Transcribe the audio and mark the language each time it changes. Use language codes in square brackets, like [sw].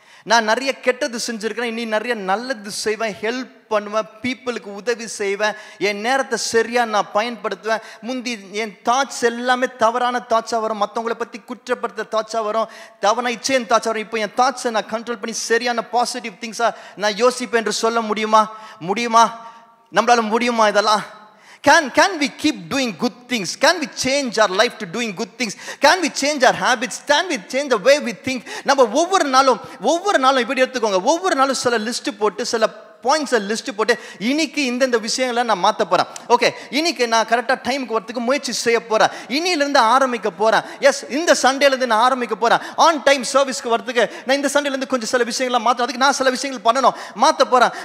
[ta] நான் நிறைய கெட்டது செஞ்சுருக்கிறேன், இனி நிறைய நல்லது செய்வேன், ஹெல்ப் பண்ணுவேன், பீப்புளுக்கு உதவி செய்வேன், என் நேரத்தை சரியாக நான் பயன்படுத்துவேன். முந்தி என் தாட்ஸ் எல்லாமே தவறான தாட்ஸாக வரும், மற்றவங்களை பற்றி குற்றப்படுத்த தாட்ஸாக வரும், தவறான இச்சையின் தாட்ஸாக வரும். இப்போ என் தாட்ஸை நான் கண்ட்ரோல் பண்ணி சரியான பாசிட்டிவ் திங்ஸாக நான் யோசிப்பேன் என்று சொல்ல முடியுமா? முடியுமா? நம்மளால முடியுமா இதெல்லாம்? [en] Can we keep doing good things? Can we change our life to doing good things? Can we change our habits? Can we change the way we think? [ta] நம்ம ஒவ்வொரு நாளும் இப்படி எடுத்துக்கோங்க, ஒவ்வொரு நாளும் சில லிஸ்ட் போட்டு, சில பாயிண்ட்ஸை லிஸ்ட் போட்டு இன்னைக்கு இந்த விஷயங்களை நான் மாற்ற போகிறேன். ஓகே, இன்னைக்கு நான் கரெக்டாக டைமுக்கு வரத்துக்கு முயற்சி செய்ய போகிறேன். இன்னிலேருந்து ஆரம்பிக்க போகிறேன். எஸ், இந்த சண்டேலேருந்து நான் ஆரம்பிக்க போகிறேன். ஆன் டைம் சர்வீஸ்க்கு வரத்துக்கு நான் இந்த சண்டேலேருந்து கொஞ்சம் சில விஷயங்கள்லாம் மாற்ற, அதுக்கு நான் சில விஷயங்கள் பண்ணணும், மாற்ற போகிறேன்.